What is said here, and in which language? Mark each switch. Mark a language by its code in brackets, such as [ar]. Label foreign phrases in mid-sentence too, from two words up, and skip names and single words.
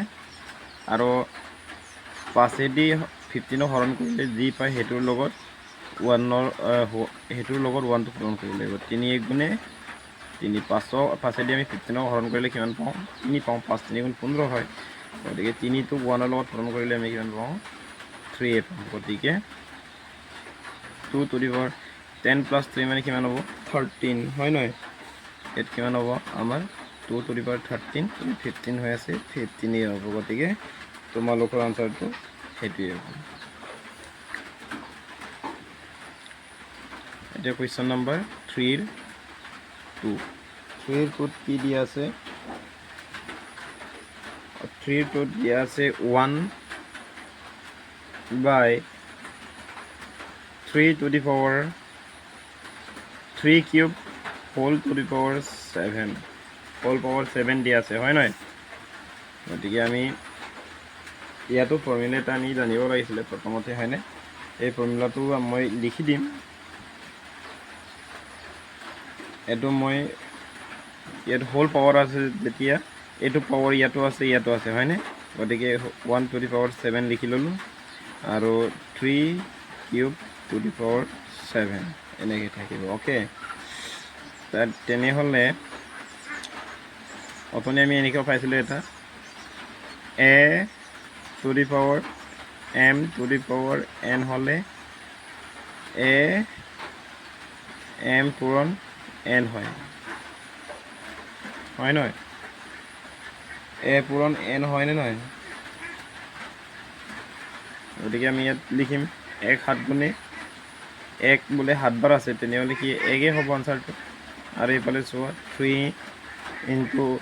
[as] আৰু 5দি 15ক হৰণ কৰিলে যি পায় সেইটোৰ লগত 1টো পূৰণ কৰিব লাগিব। 3 1 গুণে 3, 5দি আমি 15ক হৰণ কৰিলে কিমান পাওঁ? 3 পাওঁ, 5 3 গুণ 15 হয়। গতিকে 3টোক 1ৰ লগত পূৰণ কৰিলে আমি কিমান পাওঁ? 3 পাওঁ। গতিকে [en] 2 to the power 10 plus 3 [as] মানে কিমান হ'ব? 13, হয় নহয়? ইয়াত কিমান হ'ব আমাৰ? [en] 2 to the power 13, [as] 15 হৈ আছে, 15 হ'ব। গতিকে তোমালোকৰ আনচাৰটো সেইটোৱে হ'ব। এতিয়া [en] question number [as] 3ৰ 2ত কি দিয়া আছে? 3টোত দিয়া আছে 1/3 [en] to the power 3 cube whole to the power 7, whole power 7 [as] দিয়া আছে, হয় নহয়? গতিকে আমি ইয়াতো ফৰ্মুলা এটা আমি জানিব লাগিছিলে প্ৰথমতে, হয়নে? এই ফৰ্মুলাটো মই লিখি দিম। এইটো মই ইয়াত [en] whole power [as] আছে যেতিয়া, এইটো পাৱাৰ ইয়াতো আছে, হয়নে? গতিকে [en] 1 to the power 7 [as] লিখি ল'লোঁ, আৰু 3 কিউব [en] to the power 7 [as] এনেকৈ থাকিব। অ'কে, তেনেহ'লে অথনি আমি এনেকৈ পাইছিলোঁ এটা [en] a to the power m to the power n [as] হ'লে a এম পূৰণ এন হয় নহয় এ পূৰণ এন হয়নে নহয় গতিকে আমি ইয়াত লিখিম 1 7 গুণে 1 বোলে 7 বাৰ আছে তেনেহ'লে কি 1 হ'ব আনচাৰটো আৰু এইফালে চোৱা 3 ইনটু